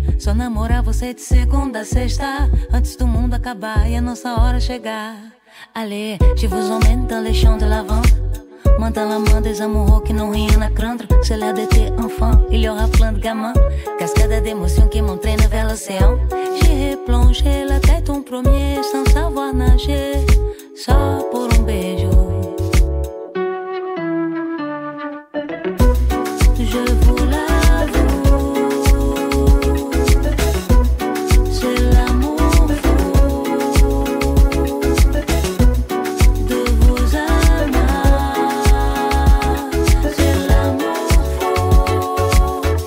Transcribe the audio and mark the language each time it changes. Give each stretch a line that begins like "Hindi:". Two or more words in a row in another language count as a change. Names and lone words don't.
Portuguese: Só namorar você de segunda a sexta, antes do mundo acabar e a nossa hora chegar.
French: Allez, je vous emmène dans les champs de lavande, main dans la main des amoureux qui n'ont rien à craindre. C'est l'heure d'été enfant, il y aura plein de gamins, cascade d'émotions qui m'entraînent vers l'océan. J'ai plongé la tête en premier sans savoir nager,
Portuguese: só por un beijo.
French: Je vous l'avoue, c'est l'amour fou de vous avoir, c'est l'amour fou.